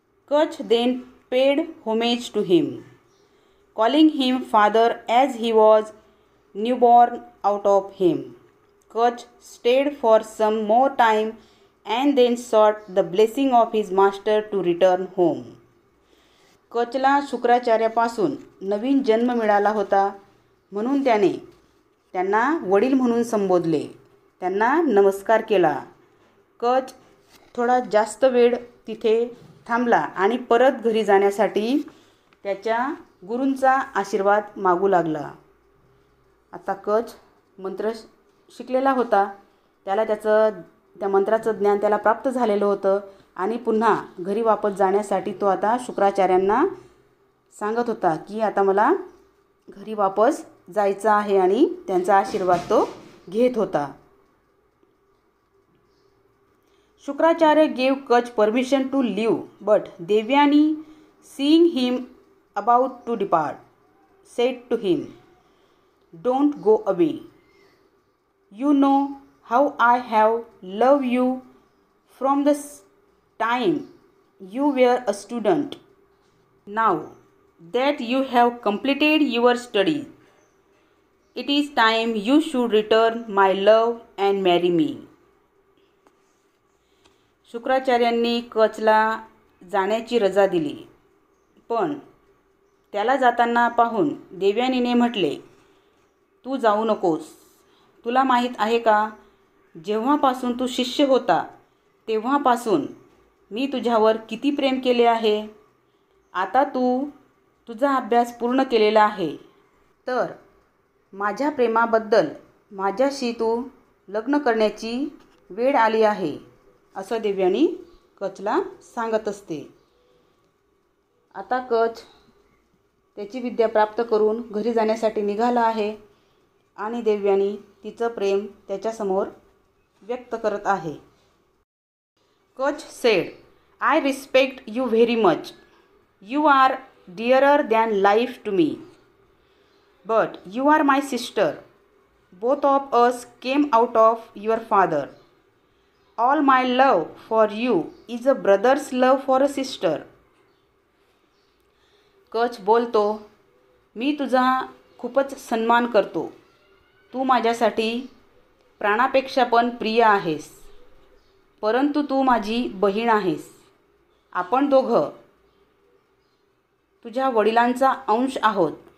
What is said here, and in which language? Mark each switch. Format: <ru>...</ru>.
<en>Kach then paid homage to him, calling him father as he was newborn out of him. Kach stayed for some more time and then sought the blessing of his master to return home.</en> <mr>Kachla शुक्राचार्यापासून नवीन जन्म मिळाला होता म्हणून त्याने त्यांना वडील म्हणून संबोधले, त्यांना नमस्कार केला. कच थोडा जास्त वेळ तिथे थांबला आणि परत घरी जाण्यासाठी त्याच्या गुरूंचा आशीर्वाद मागू लागला. आता कच मंत्र शिकलेला होता, त्याला त्या मंत्राचं ज्ञान त्याला प्राप्त झालेलं होतं आणि पुन्हा घरी वापस जाण्यासाठी तो आता शुक्राचार्यांना सांगत होता की आता मला घरी वापस जायचं आहे आणि त्यांचा आशीर्वाद तो घेत होता.</mr> <en>Shukracharya gave Kach permission to leave, but Devyani, seeing him about to depart, said to him, "Don't go away. You know how I have loved you from the time you were a student. Now that you have completed your studies, it is time you should return my love and marry me."</en> <mr>शुक्राचार्यांनी Kachla जाण्याची रजा दिली, पण त्याला जाताना पाहून देवयानीने म्हटले, तू जाऊ नकोस. तुला माहीत आहे का, जेव्हापासून तू शिष्य होता तेव्हापासून मी तुझ्यावर किती प्रेम केले आहे. आता तू तुझा अभ्यास पूर्ण केलेला आहे तर माझ्या प्रेमाबद्दल माझ्याशी तू लग्न करण्याची वेळ आली आहे, असं देवयानी कचला सांगत असते. आता कच त्याची विद्या प्राप्त करून घरी जाण्यासाठी निघाला आहे आणि देवयानी तिचं प्रेम त्याच्यासमोर व्यक्त करत आहे.</mr> <en>Kach said, "I respect you very much. You are dearer than life to me. But you are my sister. Both of us came out of your father. All my love for you is a brother's love for a sister."</en> <mr>कच बोलतो, "मी तुझा खूपच सन्मान करतो. तू माझ्यासाठी प्राणापेक्षा पण प्रिय आहेस. परंतु तू माझी बहीण आहेस. आपण दोघं तुझ्या वडिलांचा अंश आहोत.</mr>